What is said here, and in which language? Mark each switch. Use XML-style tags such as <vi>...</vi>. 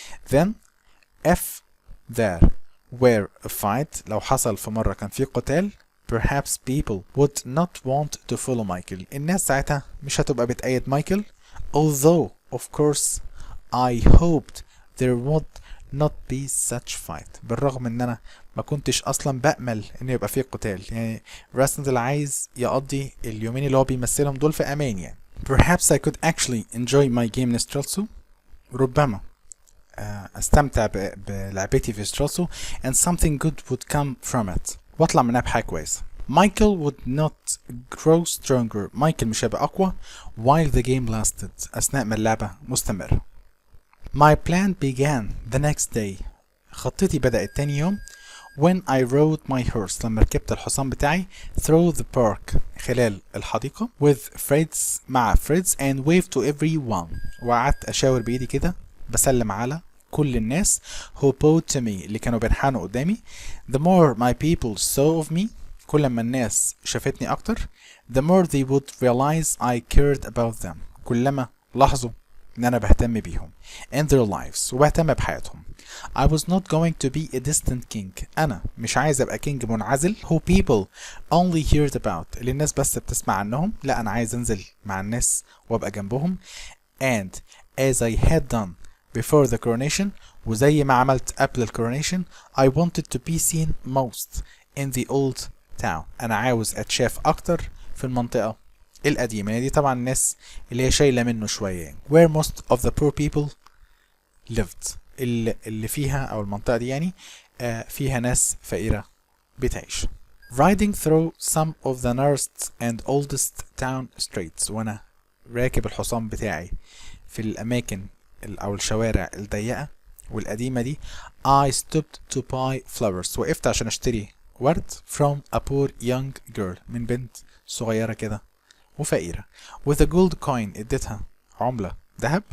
<en>then if there were a fight</en> <ar>لو حصل في مرة كان في قتال</ar> <en>perhaps people would not want to follow Michael,</en> <ar>الناس ساعتها مش هتبقى بتأيد مايكل.</ar> <en>although of course I hoped there would not be such fight،</en> <ar>بالرغم ان انا ما كنتش اصلا بأمل ان يبقى فيه قتال. يعني راسندل عايز يقضي اليومين اللي هو بيمثلهم دول في امان يعني.</ar> <en>perhaps I could actually enjoy my game in Strelso،</en> <ar>ربما استمتع بلعبتي في سترالسو</ar> <en>and something good would come from it،</en> <ar>واطلع منها بحاجة كويسة.</ar> <en>Michael would not grow stronger،</en> <ar>مايكل مش هيبقى اقوى</ar> <en>while the game lasted،</en> <ar>اثناء ما اللعبة مستمرة.</ar> <en>My plan began the next day،</en> <ar>خطتي بدأت تاني يوم</ar> <en>when I rode my horse،</en> <ar>لما ركبت الحصان بتاعي</ar> <en>through the park،</en> <ar>خلال الحديقة</ar> <en>with Fritz،</en> <ar>مع Fritz</ar> <en>and waved to everyone،</en> <ar>وقعدت اشاور بايدي كده بسلم على كل الناس</ar> <en>who bowed to me،</en> <ar>اللي كانوا بينحنوا قدامي.</ar> <en>the more my people saw of me،</en> <ar>كل ما الناس شافتني اكتر</ar> <en>the more they would realize I cared about them،</en> <ar>كلما لاحظوا ان انا بهتم بيهم</ar> <en>and their lives،</en> <ar>وبهتم بحياتهم.</ar> <en>I was not going to be a distant king،</en> <ar>انا مش عايز ابقى كينج منعزل</ar> <en>who people only heard about،</en> <ar>اللي الناس بس بتسمع عنهم، لا انا عايز انزل مع الناس وابقى جنبهم.</ar> <en>and as I had done before the coronation،</en> <ar>وزي ما عملت قبل الكورونيشن</ar> <en>I wanted to be seen most in the old town،</en> <ar>انا عاوز اتشاف اكتر في المنطقة القديمة. يعني دي طبعا الناس اللي هي شايلة منه شوية،</ar> <en>where most of the poor people lived،</en> <ar>اللي فيها او المنطقة دي يعني فيها ناس فقيرة بتعيش.</ar> <en>riding through some of the narrowest and oldest town streets،</en> <ar>وانا راكب الحصان بتاعي في الاماكن او الشوارع الضيقة والقديمة دي</ar> <en>I stopped to buy flowers،</en> <ar>وقفت عشان اشتري ورد</ar> <en>from a poor young girl،</en> <ar>من بنت صغيرة كده وفقيرة</ar> <en>with a gold coin،</en> <ar>اديتها عملة ذهب.</ar>